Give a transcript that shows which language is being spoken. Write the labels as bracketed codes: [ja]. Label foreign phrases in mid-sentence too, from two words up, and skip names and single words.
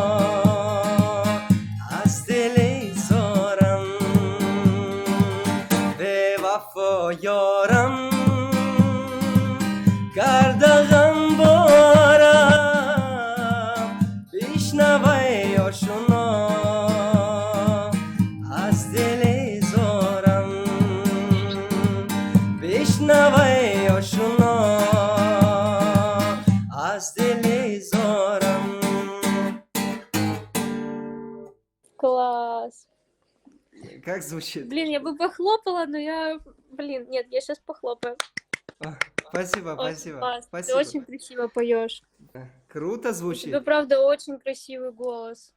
[fa] از دل زارم بوفا یارم کرده غم بارم بشنوی آشنا از دل زارم بشنوی آشنا از دل زارم [ru] Класс. Как звучит? Блин, я бы похлопала, но я... Блин, нет, я сейчас похлопаю. Спасибо, Очень спасибо. классно. Ты Спасибо. очень красиво поешь. Круто У тебя, звучит. правда, очень красивый голос.